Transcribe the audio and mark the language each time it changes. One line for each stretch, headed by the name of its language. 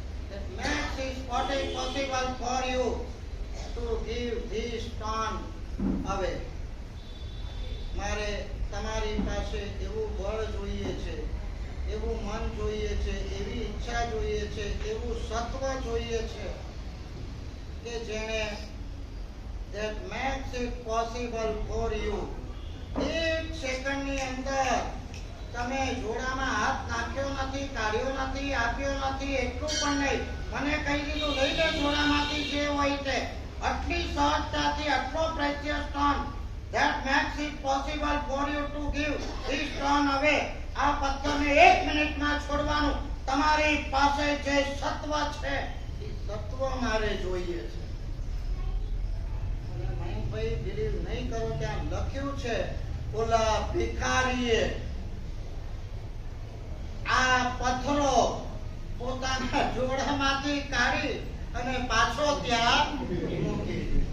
English: That makes it possible for you to give this stone away.
Gujarati: મારે તમારી પાસે એવું બળ જોઈએ છે, એવું મન જોઈએ છે, એવી ઈચ્છા જોઈએ છે, એવું સત્વ જોઈએ છે કે જેને
English: that makes it possible for you.
Gujarati: 1 સેકન્ડની અંદર તમે જોડામાં હાથ નાખ્યો નથી, કાઢ્યો નથી, આપ્યો નથી, એટલું પણ નહીં, મને કહી દીધું લઈ લે જોડામાંથી જે હોય તે. આટલી સહજતાથી આટલો precious
English: stone that makes it possible for you to give this stone away.
Gujarati: આ પથ્થરને 1 મિનિટમાં છોડવાનું. તમારી પાસે જે સત્વ છે, એ સત્વ મારે જોઈએ છે. અને મયંકભાઈ બિલીવ નહીં કરો, ત્યાં લખ્યું છે ઓલા ભિખારીએ આ પથ્થરો પોતાના જોડામાંથી કાઢી અને પાછો ત્યાં મૂકી.